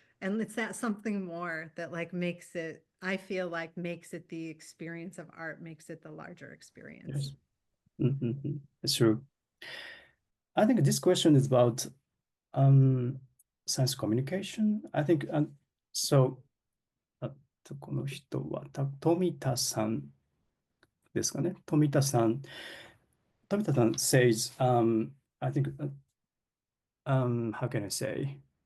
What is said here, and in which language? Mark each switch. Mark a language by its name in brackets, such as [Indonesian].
[English] And it's that something more that like makes it, I feel like makes it the experience of art, makes it the larger experience. It's true. I think this question is about science communication. I think so. [Japanese] この人は富田さんですかね。 [English] 富田さん says, I think, how can I say?